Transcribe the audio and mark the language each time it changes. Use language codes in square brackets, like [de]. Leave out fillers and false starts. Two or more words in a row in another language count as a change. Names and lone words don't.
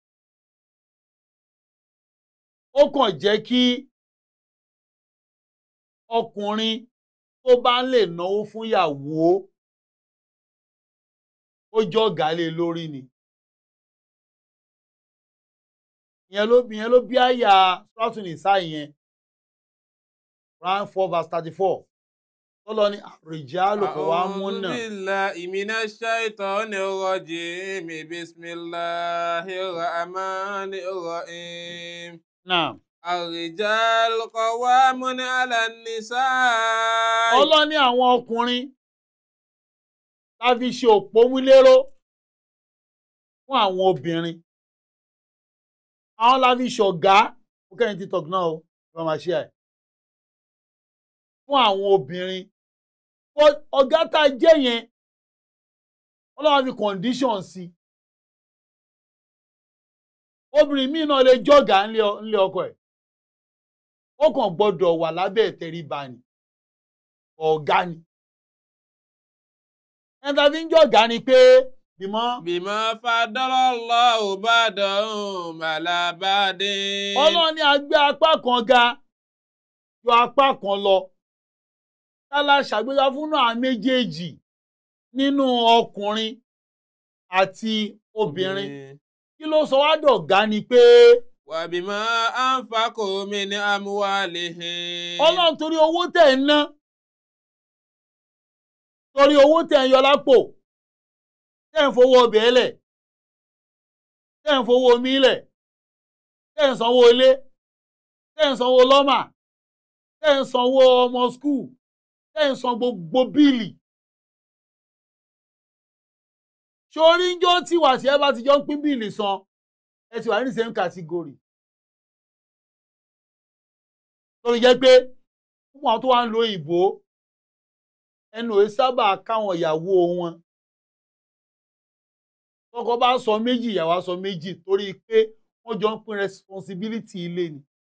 [yo] Ó kàn jẹ́ kí ọkùnrin tó bá lè náwó fún ìyàwó ó jọ gàlé lórí ni. Ìyẹn ló bí àyà Suratul Nisa yẹn Quran 4:34 tọ́lọ́ ní [ar] رجال قوامون. أعوذ بالله من الشيطان الرجيم. بسم الله الرحمن الرحيم. نعم. الرجال قوامون على النساء. [yo] Ọlọ́ni àwọn ọkùnrin láfi ṣe òpómúléró fún àwọn obìnrin. Àwọn láfi ṣọ̀gá ó kẹ́yìn TikTok náà o wọ́n máa ṣe ẹ̀ fún àwọn obìnrin. Ọ̀gá tá a jẹ́ yẹn Ọlọ́run fi condition sí. Obìnrin míì náà lè jọ̀gá ńlé ọkọ ẹ̀. Ó kàn gbọ́dọ̀ wà lábẹ́ ìtẹríba ni. Ọ̀gá ni. Ẹni tá a fi ń jọ̀gá ni pé [ar] بما فضل الله بعضهم على بعض. [yo] Ọlọ́run ní a gbé apá kan ga ju apá kan lọ. Tálá ṣàgbéga fún náà méjèèjì nínú ọkùnrin àti obìnrin. Kí ló sọ wá dọ̀gá ni pé [ar] وبما أنفقوا من أموالهم. [yo] Ọlọ́run torí owó tẹ̀ ń ná, torí owó tẹ̀ ń yọ lápò, tẹ̀ ń fowó ọbẹ̀ lẹ̀, tẹ̀ ń fowó omi lẹ̀, tẹ̀ ń sanwó ilé, tẹ̀ ń sanwó lọ́mà, tẹ̀ ń sanwó ọmọ skul, tẹ̀ ń san gbogbo bíìlì. Sórí ń jọ́ tí wàá sí ẹ bá ti jọ ń pín bíìlì san, ẹ ti wà ní [en] same category. [yo] Tó fi jẹ́ pé fún àwọn tó wá ń lo ìbò ẹnu ò sábà káwọn ìyàwó wọn. Tọkọ bá sọ méjì ìyàwó á sọ méjì torí pé wọ́n jọ ń pín responsibility ilé ni.